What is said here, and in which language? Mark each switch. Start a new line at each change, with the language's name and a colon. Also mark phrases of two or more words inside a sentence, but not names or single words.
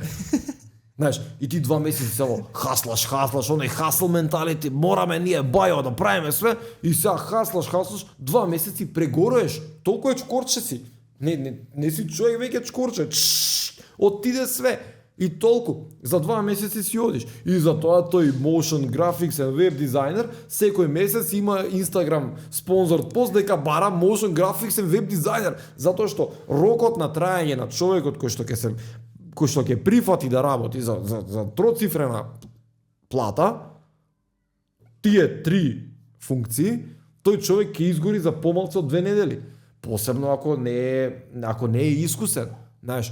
Macedonian: Знаеш, и ти 2 месеци само хаслаш, оној
English: hustle mentality,
Macedonian: мораме ние бајо да правиме све и сега хаслаш, 2 месеци прегореш. Толку е чкорче си. Не си човек веќе чкорче. Отиде све. И толку, за 2 месеци си одиш. И за тоа тој
English: motion graphics and web designer
Macedonian: секој месец има Instagram спонзор пост дека бара
English: motion graphics and web designer,
Macedonian: затоа што рокот на траење на човекот кој што ќе прифати да работи за троцифрена плата, тие 3 функции, тој човек ќе изгори за помалку од 2 недели. Посебно ако не е искусен, знаеш.